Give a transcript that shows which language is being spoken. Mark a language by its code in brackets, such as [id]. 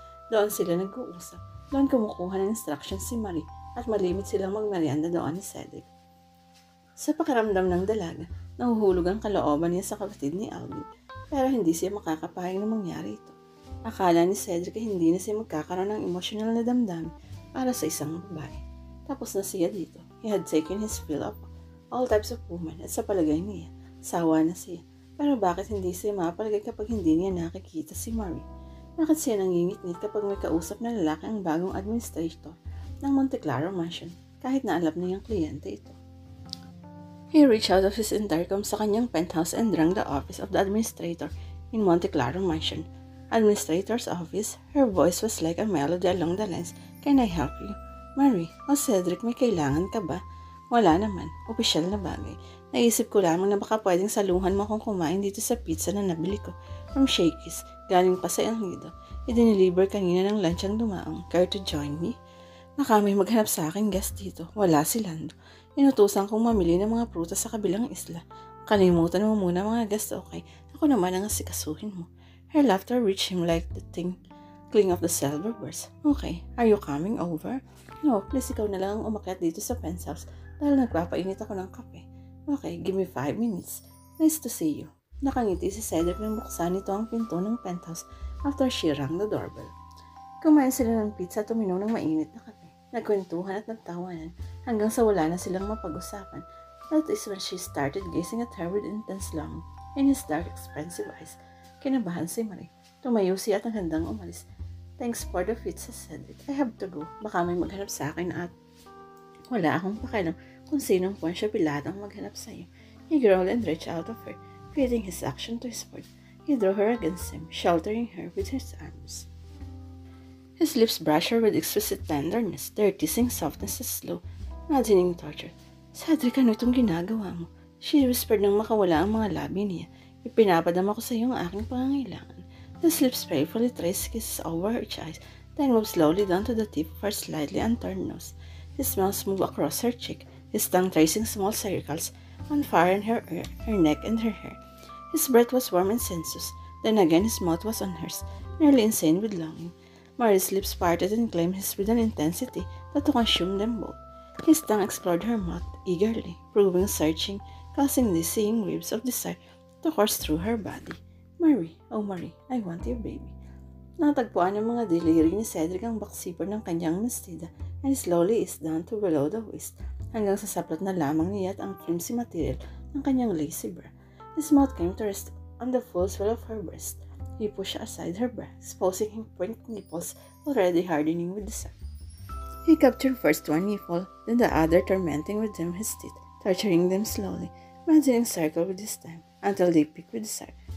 [tl] Doon sila nag-uusap. Doon kumukuha ng instructions si Marie at malimit silang magmerienda doon ni Cedric. Sa pakiramdam ng dalaga, nahuhulog ang kalooban niya sa kapatid ni Alvin, pero hindi siya makakapahayag na mangyari ito. Akala ni Cedric ay hindi na siya magkakaroon ng emotional na damdamin para sa isang babae. Tapos na siya dito. [en] He had taken his fill of all types of women [tl] at sa palagay niya, sawa na siya. Pero bakit hindi siya mapalagay kapag hindi niya nakikita si Marie? Bakit siya nangingit-ngit kapag may kausap na lalaki ang bagong administrator ng Monteclaro Mansion kahit na alam niyang kliyente ito? [en] He reached out of his intercom [tl] sa kanyang penthouse [en] and rang the office of the administrator in Monteclaro Mansion. Administrator's office, her voice was like a melody along the lines, "Can I help you?" [tl] "Marie, o Cedric, may kailangan ka ba?" "Wala naman, opisyal na bagay. Naisip ko lamang na baka pwedeng saluhan mo akong kumain dito sa pizza na nabili ko [en] from Shakey's, [tl] galing pa sa El Nido. I-deliver kanina ng lunch ang dumaong. [en] Care to join me?" [tl] "Baka may maghanap sa akin guest dito. Wala si Lando. Inutusan kong mamili ng mga prutas sa kabilang isla. Kalimutan mo muna mga guest, okay? Ako naman ang asikasuhin mo." [en] Her laughter reached him like the tinkling of the silver birds. "Okay, are you coming over?" "No, please [tl] ikaw na lang ang umakyat dito sa penthouse dahil nagpapainit ako ng kape." [en] "Okay, give me 5 minutes. Nice to see you." [tl] Nakangiti si Cedric nang buksan nito ang pinto ng penthouse [en] after she rang the doorbell. [tl] Kumain sila ng pizza at uminom ng mainit na kape. Nagkwentuhan at nagtawanan hanggang sa wala na silang mapag-usapan. [en] That is when she started gazing at her with intense longing in his dark, expressive eyes. [tl] Kinabahan si Marie. Tumayo siya at ang handang umalis. [en] "Thanks for the pizza, Cedric. I have to go. [tl] Baka may maghanap sa akin at wala akong pakialam kung sinong Poncio Pilato ang maghanap sa iyo." [en] He growled and reached out of her, fitting his action to his word. He drew her against him, sheltering her with his arms. His lips brushed her with exquisite tenderness, their teasing softness as slow, maddening torture. [tl] "Cedric, ano itong ginagawa mo?" [en] She whispered [tl] nang makawala ang mga labi niya. "Ipinapadama ko sa iyo ang aking pangangailangan." [en] His lips playfully traced kisses over her eyes, then moved slowly down to the tip of her slightly unturned nose. His mouth moved across her cheek, his tongue tracing small circles on fire in her ear, her neck, and her hair. His breath was warm and sensuous. Then again his mouth was on hers, nearly insane with longing. Marie's lips parted and claimed his with an intensity that consumed them both. His tongue explored her mouth eagerly, probing, searching, causing dizzying waves of desire to course through her body. "Marie, oh Marie, I want your baby." [tl] Natagpuan ng mga deliri ni Cedric ang backsipper ng kanyang mestida [en] and slowly eased down to below the waist, [tl] hanggang sa saplot na lamang niya at ang flimsy material ng kanyang lacy bra. [en] His mouth came to rest on the full swell of her breast. He pushed aside her bra, exposing her pink nipples already hardening with desire. He captured first one nipple, then the other, tormenting with them his teeth, torturing them slowly, imagining circle with his tongue, until they peaked with desire.